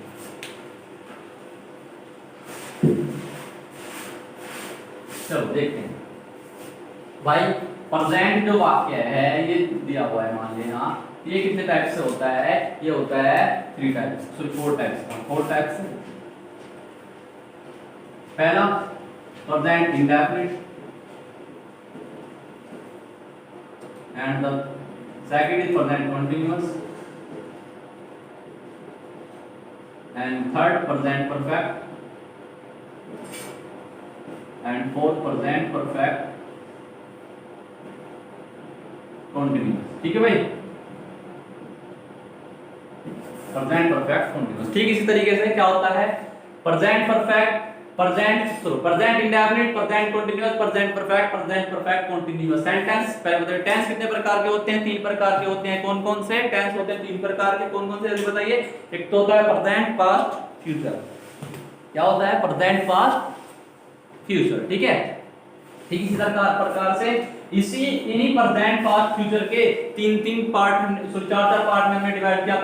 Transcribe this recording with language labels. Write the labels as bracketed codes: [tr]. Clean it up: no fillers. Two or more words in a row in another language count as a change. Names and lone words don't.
[hi] चलो देखते हैं भाई, प्रेजेंट जो वाक्य है ये दिया हुआ है, मान लेना ये कितने टाइप से होता है, ये होता है 3 टाइप्स, सॉरी 4 टाइप्स। 4 टाइप्स। पहला [en] present indefinite, and the second is present continuous, and third present perfect, and fourth present perfect continuous। [hi] ठीक है भाई, [en] present perfect continuous। [hi] ठीक इसी तरीके से क्या होता है, [en] present perfect, present indefinite, present continuous, present perfect continuous। [hi] सेंटेंस पहले बताइए, टेंस कितने प्रकार के होते हैं, 3 प्रकार के होते हैं। कौन कौन से टेंस होते हैं 3 प्रकार के, कौन कौन से जल्दी बताइए। एक तो होता है [en] present, past, future. [hi] क्या होता है, [en] present, past, future. [hi] ठीक है, ठीक इसी प्रकार से इन्हीं [en] present, past, future [hi] के 3 पार्ट, सॉरी 4 पार्ट में हमने डिवाइड किया।